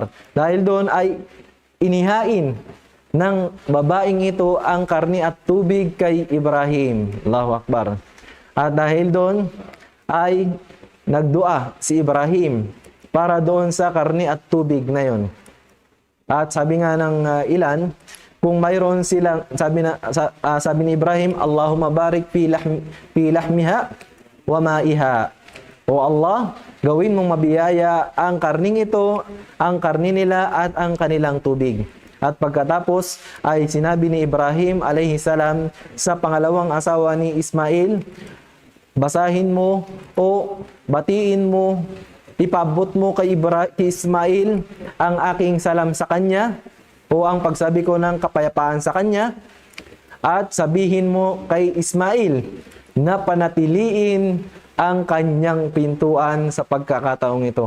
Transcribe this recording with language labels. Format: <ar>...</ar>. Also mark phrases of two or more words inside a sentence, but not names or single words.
<tl>Dahil doon ay inihain ng babaeng ito ang karni at tubig kay Ibrahim.</tl> <ar>الله أكبر.</ar> <tl>At dahil doon ay nagdua si Ibrahim para doon sa karni at tubig na yon. At sabi nga ng ilan, kung mayroon silang, sabi ni Ibrahim,</tl> <ar>اللهم بارك في لحمها ومائها.</ar> <tl>O Allah, gawin mong mabiyaya ang karning ito, ang karni nila at ang kanilang tubig. At pagkatapos ay sinabi ni Ibrahim</tl> <ar>عليه السلام</ar> <tl>sa pangalawang asawa ni Ismail, basahin mo o batiin mo, ipabot mo kay Ismail ang aking salam sa kanya o ang pagsabi ko ng kapayapaan sa kanya, at sabihin mo kay Ismail na panatiliin ang kanyang pintuan sa pagkakataong ito.</tl>